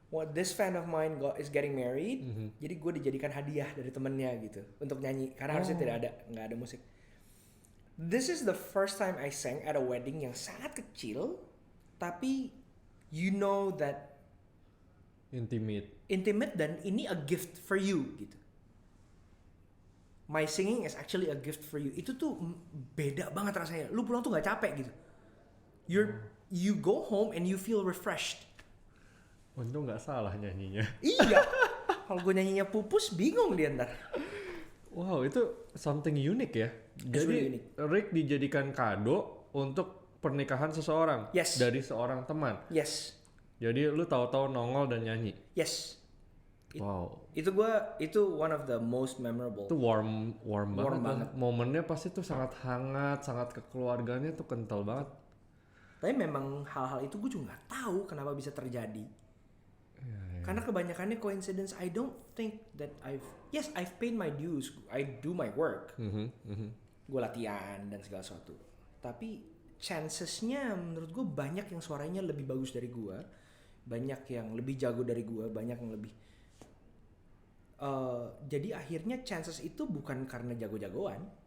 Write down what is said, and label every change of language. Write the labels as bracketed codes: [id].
[en] This fan of mine is getting married. [id] Jadi gue dijadikan hadiah dari temennya gitu untuk nyanyi karena harusnya nggak ada musik. [en] This is the first time I sang at a wedding [id] yang sangat kecil, tapi [en] you know that intimate [id] dan ini [en] a gift for you gitu. My singing is actually a gift for you. [id] Itu tuh beda banget rasanya. Lu pulang tuh gak capek gitu. [en] You go home and you feel refreshed. [id] Untung nggak salah nyanyinya. Iya. Kalau gue nyanyinya pupus bingung dia ntar. Wow, itu [en] something unique [id] ya. Jadi [en] really unique. [id] Rick dijadikan kado untuk pernikahan seseorang. [en] Yes. [id] Dari seorang teman. [en] Yes. [id] Jadi lu tahu-tahu nongol dan nyanyi. [en] Yes. Wow. [id] Itu [en] one of the most memorable. [id] Itu warm banget. banget. Momennya pasti tuh sangat hangat, sangat kekeluargaannya tuh kental banget. Tapi memang hal-hal itu gue juga nggak tahu kenapa bisa terjadi. Karena kebanyakannya coincidence. [en] I don't think that I've paid my dues. I do my work. [id] Gue latihan dan segala sesuatu. Tapi chancesnya menurut gue banyak yang suaranya lebih bagus dari gue, banyak yang lebih jago dari gue, banyak yang lebih. Jadi akhirnya chances itu bukan karena jago-jagoan.